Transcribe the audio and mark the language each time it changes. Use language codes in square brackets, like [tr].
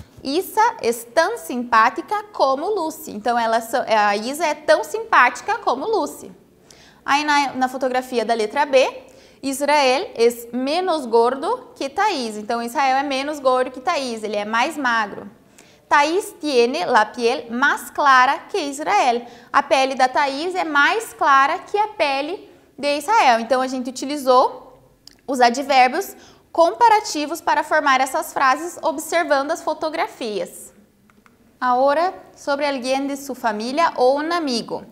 [pt] Isa é tão simpática como Lucy. Então, a Isa é tão simpática como Lucy. Aí, na fotografia da letra B, Israel é menos gordo que Thaís. Então, Israel é menos gordo que Thaís, ele é mais magro. [es] Thaís tiene la piel más clara que Israel. [pt] A pele da Thaís é mais clara que a pele de Israel. Então, a gente utilizou os advérbios comparativos para formar essas frases observando as fotografias. Agora, sobre alguém de sua família ou um amigo.